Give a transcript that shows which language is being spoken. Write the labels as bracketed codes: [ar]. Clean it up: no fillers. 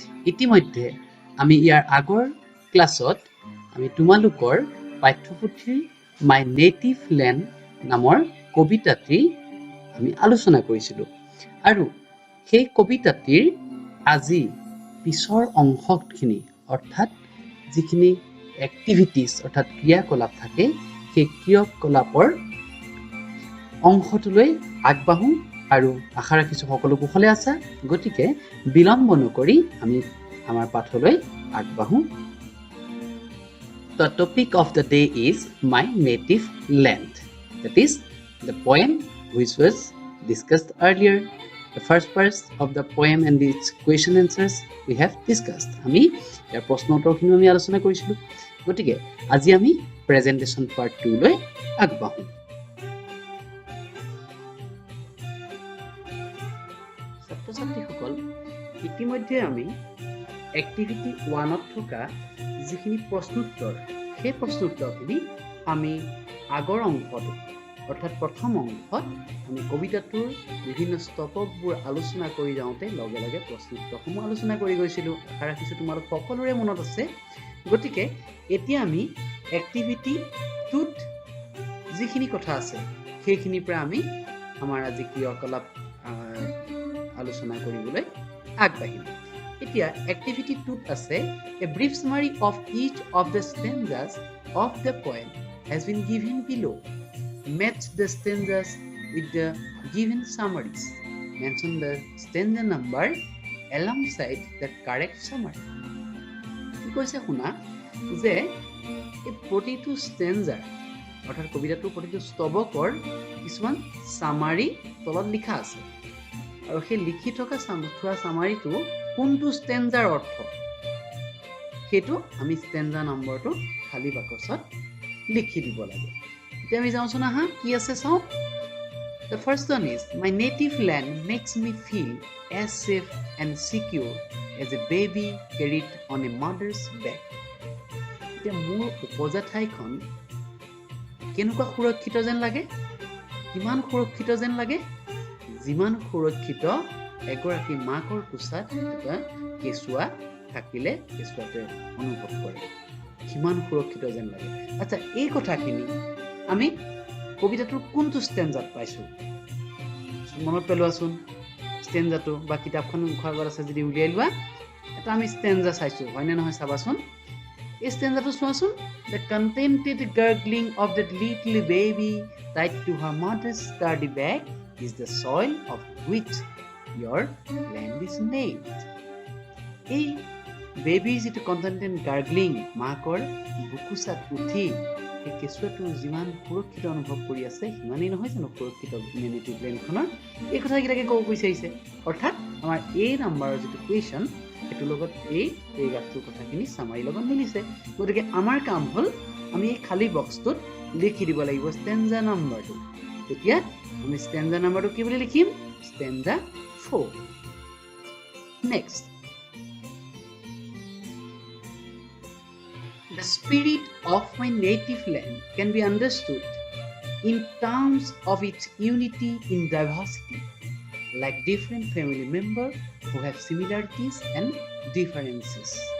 [as] ইতিমধ্যে আমি ইয়াৰ আগৰ ক্লাছত আমি তোমালোকৰ পাঠ্যপুথিৰ মাই নেটিভ লেণ্ড নামৰ কবিতাটি আমি আলোচনা কৰিছিলো আৰু সেই কবিতাটিৰ আজি পিছৰ অংশখিনি অৰ্থাৎ যিখিনি এক্টিভিটিজ অৰ্থাৎ ক্ৰিয়াকলাপ থাকে সেই ক্ৰিয়াকলাপৰ অংশটোলৈ আগবাঢ়ো আৰু আশা ৰাখিছো সকলো কুশলে আছা। গতিকে বিলম্ব নকৰি আমি আমাৰ পাঠলৈ আগবাঢ়ো। [en] The topic of the day is my native land. That is the poem which was discussed earlier. The first part of the poem and its question answers we have discussed. [as] আমি ইয়াৰ প্ৰশ্ন উত্তৰখিনি আমি আলোচনা কৰিছিলো। গতিকে আজি আমি প্ৰেজেন্টেশন পাৰ্ট 2 লৈ আগবাঢ়ো। ছাত্ৰ-ছাত্ৰীসকল ইতিমধ্যে আমি এক্টিভিটি 1 ত থকা যিখিনি প্ৰশ্নোত্তৰ সেই প্ৰশ্নোত্তৰখিনি আমি আগৰ অংশত অৰ্থাৎ প্ৰথম অংশত আমি কবিতাটোৰ বিভিন্ন স্তবকবোৰ আলোচনা কৰি যাওঁতে লগে লগে প্ৰশ্নোত্তৰসমূহ আলোচনা কৰি গৈছিলো। আশা ৰাখিছো তোমালোক সকলোৰে মনত আছে। গতিকে এতিয়া আমি এক্টিভিটি 2ত যিখিনি কথা আছে সেইখিনিৰ পৰা আমি আমাৰ আজি ক্ৰিয়াকলাপ আলোচনা কৰিবলৈ আগবাঢ়িম। এতিয়া এক্টিভিটি 2ত আছে [en] a brief summary of each of the stanzas of the poem has been given below. Match the stanzas with the given summaries. Mention the stanza number alongside the correct summary. [as] কি কৈছে শুনা যে এই প্ৰতিটো ষ্টেঞ্জাৰ অৰ্থাৎ কবিতাটোৰ প্ৰতিটো স্তবকৰ কিছুমান সামাৰী তলত লিখা আছে আৰু সেই লিখি থকা সামাৰীটো কোনটো ষ্টেঞ্জাৰ অৰ্থ সেইটো আমি ষ্টেঞ্জা নম্বৰটো খালী বাকচত লিখি দিব লাগে। এতিয়া আমি যাওঁচোন আহা কি আছে চাওঁ। [en] The first one is my native land makes me feel as safe and secure as a baby carried on a mother's back. [as] এতিয়া মোৰ উপজা ঠাইখন কেনেকুৱা সুৰক্ষিত যেন লাগে, কিমান সুৰক্ষিত যেন লাগে, যিমান সুৰক্ষিত এগৰাকী মাকৰ কোচাত এটা কেঁচুৱা থাকিলে কেঁচুৱাটোৱে অনুভৱ কৰে, কিমান সুৰক্ষিত যেন লাগে। আচ্ছা এই কথাখিনি আমি কবিতাটোৰ কোনটো ষ্টেঞ্জাত পাইছো মনত পেলোৱাচোন। ষ্টেঞ্জাটো বা কিতাপখন মুখৰ আগত আছে যদি উলিয়াই লোৱা। এটা আমি ষ্টেঞ্জা চাইছো হয়নে নহয় চাবাচোন। এই ষ্টেঞ্জাটো চোৱাচোন। [en] The contented gurgling of that little baby tied to her mother's sturdy back is the soil of which your land is made. [as] এই বেবীৰ যিটো কণ্টেণ্টেড গাৰ্গলিং মাকৰ বুকুচাত উঠি এই কেঁচুৱাটো যিমান সুৰক্ষিত অনুভৱ কৰি আছে সিমানেই নহয় জানো সুৰক্ষিত নেটিভ লেণ্ডখনৰ। এই কথাকেইটাকে ক'ব বিচাৰিছে। অৰ্থাৎ আমাৰ এই নাম্বাৰৰ যিটো কুৱেশ্যন সেইটোৰ লগত এই পেৰেগ্ৰাফটোৰ কথাখিনি চামাৰীৰ লগত মিলিছে। গতিকে আমাৰ কাম হ'ল আমি এই খালী বক্সটোত লিখি দিব লাগিব ষ্টেঞ্জা নাম্বাৰটো। তেতিয়া আমি ষ্টেঞ্জা নাম্বাৰটো কি বুলি লিখিম? Stanza 4। [en] Next, the spirit of my native land can be understood in terms of its unity in diversity, like different family members who have similarities and differences.